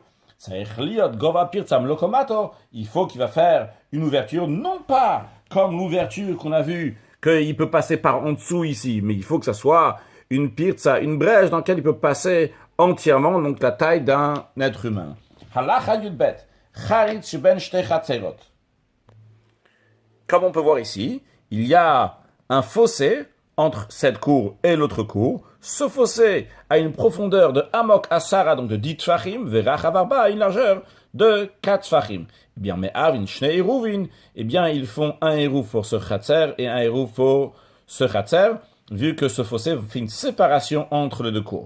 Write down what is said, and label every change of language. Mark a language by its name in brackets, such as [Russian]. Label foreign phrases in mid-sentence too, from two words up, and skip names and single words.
[French] Il faut qu'il va faire une ouverture, non pas comme l'ouverture qu'on a vue, qu'il peut passer par en dessous ici, mais il faut que ça soit une pirza, une brèche dans laquelle il peut passer entièrement, donc la taille d'un être humain. [Hebrew] הלכה יב חריץ שבין שתי חצרות. [French] Comme on peut voir ici, il y a un fossé entre cette cour et l'autre cour. Ce fossé a une profondeur de [Hebrew] עמוק עשרה, [French] donc de 10 tfachim, Verachavarba a une largeur de 4 tfachim. Eh bien, mais [Hebrew] מערבין שני עירובין, [French] eh bien, ils font un Eruv pour ce Chatzer et un Eruv pour ce Chatzer, vu que ce fossé fait une séparation entre les deux cours.